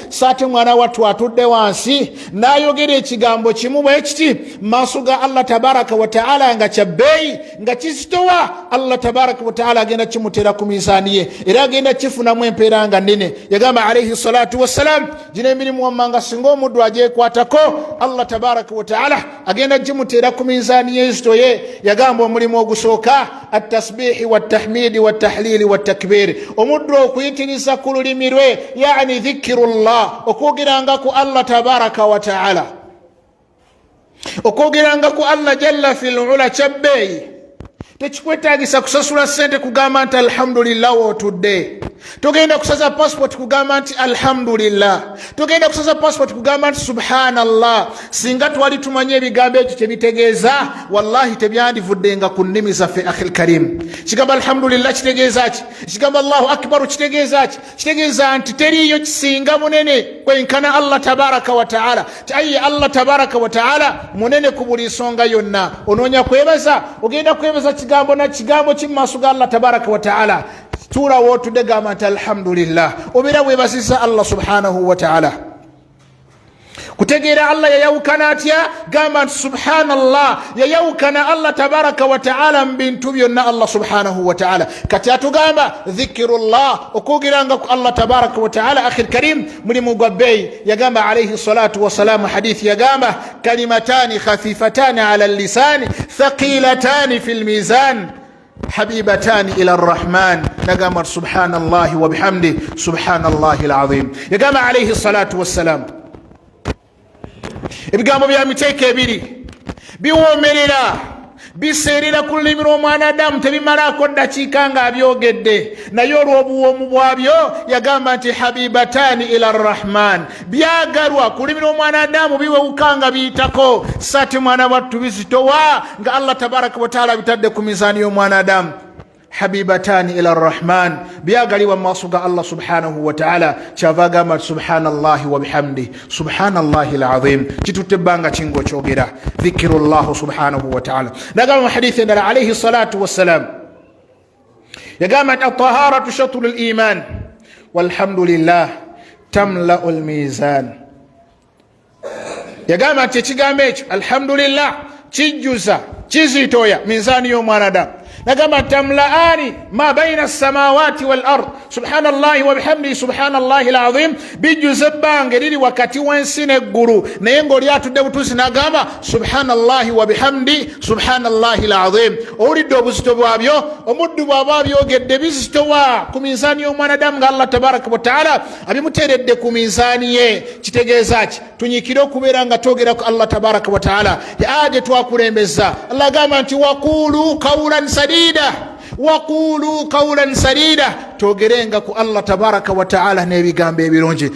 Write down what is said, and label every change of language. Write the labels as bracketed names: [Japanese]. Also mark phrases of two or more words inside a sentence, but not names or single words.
[Ganda] Saate mwana wattu atudde wansi n'ayogera ekigambo kimu bwe kiti maaso ga Allah [Arabic] تبارك وتعالى [Ganda] nga kya bbeeyi, nga kisitowa, Allah [Arabic] تبارك وتعالى [Ganda] agenda kimuteera ku mizaani ye era agenda kifunamu empeera nga nnene. Yagamba [Arabic] عليه الصلاة والسلام, [Ganda] gino emirimu wammanga singa omuddu agyekwatako Allah [Arabic] تبارك وتعالى [Ganda] agenda gimuteera ku mizaani y'enzitoye. Yagamba omulimu ogusooka [Arabic] التسبيح والتحميد والتهليل والتكبير, [Ganda] omuddu okuyitiriza ku lulimi lwe, [Arabic] يعني ذكر الله, [Ganda] okwogeranga ku Allah [Arabic] تبارك وتعالى, [Ganda] okwogeranga ku Allah [Arabic] جل في العلا [Ganda] kyabbeeyi. Tekikwetaagisa kusasula ssente kugamba nti alhamdulillah wotudde. Togenda kusaza passport kugamba nti alhamdulillah. Togenda kusaza passport kugamba nti subhanallah. Singa twali tumanye ebigambo ekyo kyebitegeeza, wallahi tebyandivuddenga ku nnimi zaffe [Arabic] أخي الكريم. [Ganda] Kigamba alhamdulillah kitegeeza ki? Kigamba [Arabic] الله أكبر [Ganda] kitegeeza ki? Kitegeeza nti teriiyo kisinga munene kwenkana Allah [Arabic] تبارك وتعالى. [Ganda] Aye Allah [Arabic] تبارك وتعالى [Ganda] munene ku buli nsonga yonna. Onoonya kwebaza, ogenda kwebaza kigambo na kigambo kimaaso ga Allah [Arabic] تبارك وتعالى. [Ganda] Tuula wootudde gamba nti alhamdulillah, obeera weebazizza Allah [Arabic] سبحانه وتعالى. [Ganda] Kutegeera Allah yayawukana atya? Gamba nti subhanallah, yayawukana Allah [Arabic] تبارك وتعالى [Ganda] mu bintu byonna Allah [Arabic] سبحانه وتعالى. [Ganda] Kati atugamba dhikirullah, okwogeranga ku Allah [Arabic] تبارك وتعالى أخي الكريم [Ganda] mulimu gwa bbeeyi. [Arabic] Yagamba عليه الصلاة والسلام حديث, yagamba كلمتان خفيفتان على اللسان ثقيلتان في الميزان حبيبتان إلى الرحمن. Nagamba سبحان الله وبحمده سبحان الله العظيم. [Ganda] Yagamba [Arabic] عليه الصلاة والسلام, [Ganda] ebigambo bya miteeko ebiri biwoomerera, biseerera ku lulimi lw'omwanadamu, tebimalaako ddakiika ng'abyogedde, naye olw'obuwoomu bwabyo yagamba nti [Arabic] حبيبتان إلى الرحمن, [Ganda] byagalwa ku lulimi lw'omwanadamu, biwewuka nga biyitako. Saati mwana wattu bizitowa nga Allah [Arabic] تبارك وتعالى [Ganda] bitadde ku mizaani y'omwanadamu. [Arabic] حبيبتان إلى الرحمن, [Ganda] byagalibwa mu maaso ga Allah [Arabic] سبحانه وتعالى. [Ganda] Kyava agamba [Arabic] سبحان الله وبحمده سبحان الله العظيم. [Ganda] Kitutte ebbanga kingo kyogera [Arabic] ذكر الله سبحانه وتعالى. [Ganda] Nagamba mu hadithi endala [Arabic] عليه الصلاة والسلام, [Ganda] yagamba nti [Arabic] الطهارة شطر الإيمان والحمد لله تملأ الميزان. [Ganda] Yagamba nti ekigambo ekyo alhamdulillah kijjuza, kizitoya minzaani y'omwanadamu. [Arabic] nagamba تملآن ما بين السماوات والأرض سبحان الله وبحمده سبحان الله العظيم [Ganda] bijuze bange liri wakati wensi neggulu naye ng'oli atudde butuusi nagamba [Arabic] سبحان الله وبحمده سبحان الله العظيم. [Ganda] Owulidde obuzito bwabyo? Omuddu bw'aba abyogedde bizitowa ku minzaani y'omwanadamu nga Allah [Arabic] تبارك وتعالى [Ganda] abimuteeredde ku minzaani ye. Kitegeeza ki? Tunyikire okubeera nga twogera ku Allah [Arabic] تبارك وتعالى [Ganda] aje twakulembeza. Allah agamba nti [Arabic] وقولوا قولا سديدا, وقولوا قولا سديدا, [Ganda] twogerenga ku Allah [Arabic] تبارك وتعالى [Ganda] n'ebigambo ebirungi.